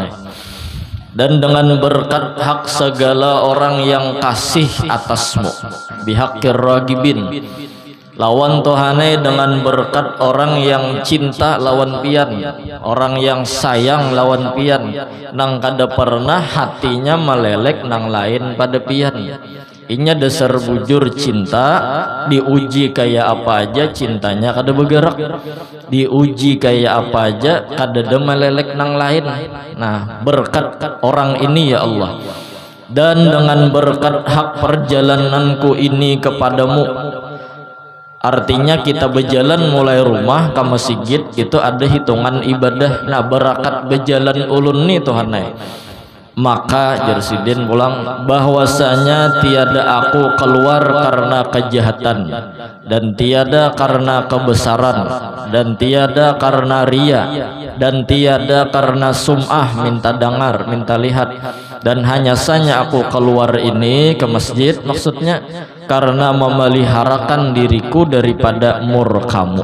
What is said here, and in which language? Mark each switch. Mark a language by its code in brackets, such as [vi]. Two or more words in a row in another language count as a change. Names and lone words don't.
[bjn] Dan dengan berkat hak segala orang yang kasih atasmu, [ar] بحق الراغبين, [bjn] lawan Tuhane dengan berkat orang yang cinta lawan pian, orang yang sayang lawan pian, nang kada pernah hatinya melelek nang lain pada pian. Inya dasar bujur cinta, diuji kayak apa aja cintanya kada bergerak, diuji kayak apa aja kada ada melelek nang lain. [id] Nah, berkat orang ini ya Allah, dan dengan berkat hak perjalananku ini kepadamu, artinya kita berjalan mulai rumah ke masjid itu ada hitungan ibadah. Nah, berkat berjalan ulun nih Tuhan, maka Jersidin pulang bahwasanya tiada aku keluar karena kejahatan, dan tiada karena kebesaran, dan tiada karena ria, dan tiada karena sum'ah, minta dengar, minta lihat, dan hanya saja aku keluar ini ke masjid maksudnya karena memeliharakan diriku daripada murkamu.